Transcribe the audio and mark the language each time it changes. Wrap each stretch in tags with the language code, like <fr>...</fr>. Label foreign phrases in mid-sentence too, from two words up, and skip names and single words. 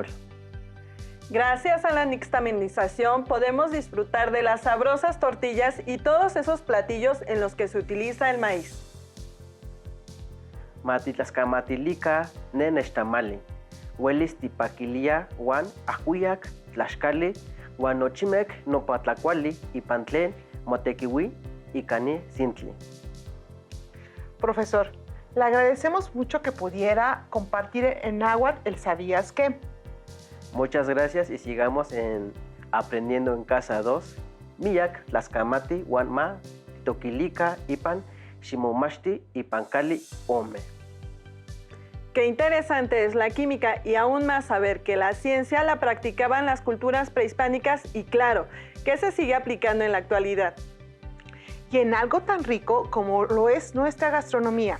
<es>Gracias a la nixtamalización podemos disfrutar de las sabrosas tortillas y todos esos platillos en los que se utiliza el maíz.</es> <nah>Matitlascamatilica ne nextamali, huelis tipaquilia huan ajuyac tlaxcali huan nochimec nopatlacuali ipan tlen motequihui icani sintli.</nah> <es>Profesor, le agradecemos mucho que pudiera compartir en náhuatl el ¿sabías qué? Muchas gracias y sigamos aprendiendo en casa 2.</es> <nah>Miyak tlascamati huan ma toquilica ipan ximomachti ipan cali ome.</nah> <es>Qué interesante es la química y aún más saber que la ciencia la practicaban las culturas prehispánicas y claro, que se sigue aplicando en la actualidad. Y en algo tan rico como lo es nuestra gastronomía.</es>